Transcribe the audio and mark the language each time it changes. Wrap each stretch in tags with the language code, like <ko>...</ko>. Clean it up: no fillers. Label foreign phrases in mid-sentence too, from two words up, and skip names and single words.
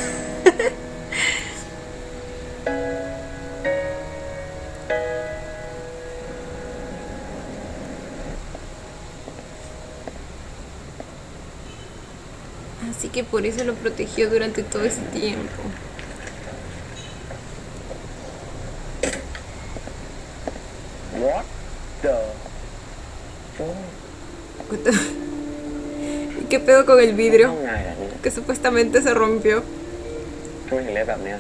<es>Así que por eso lo protegió durante todo ese tiempo.</es> <en>What the</en> <es>¿Y qué pedo con el vidrio?</es> <th>ทำไงอ่ะนี่</th> <es>Que supuestamente se rompió.</es> <th>ทำไมถึงเละแบบเนี้ย</th>